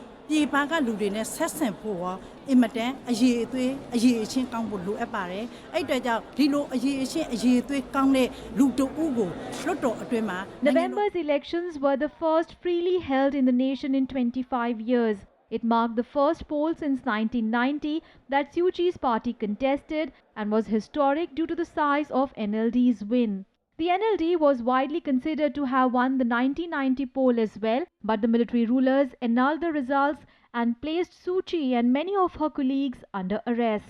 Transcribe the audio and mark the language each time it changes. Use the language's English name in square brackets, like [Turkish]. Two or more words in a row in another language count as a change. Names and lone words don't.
[Burmese] ပြည်ပကလူတွေနဲ့ဆက်ဆံဖို့ရောအင်မတန်အရေးအသွေးအရေးအချင်းကောင်းဖို့လိုအပ်ပါတယ်အဲ့အတွက်ကြောင့်ဒီလိုအရေးအချင်းအရေးအသွေးကောင်းတဲ့လူတအုပ်ကိုလွှတ်တော်အတွင်းမှာ [English] November's elections were the first freely held in the nation in 25 years. It marked the first poll since 1990 that Suu Kyi's party contested and was historic due to the size of NLD's win. The NLD was widely considered to have won the 1990 poll as well, but the military rulers annulled the results and placed Suu Kyi and many of her colleagues under arrest.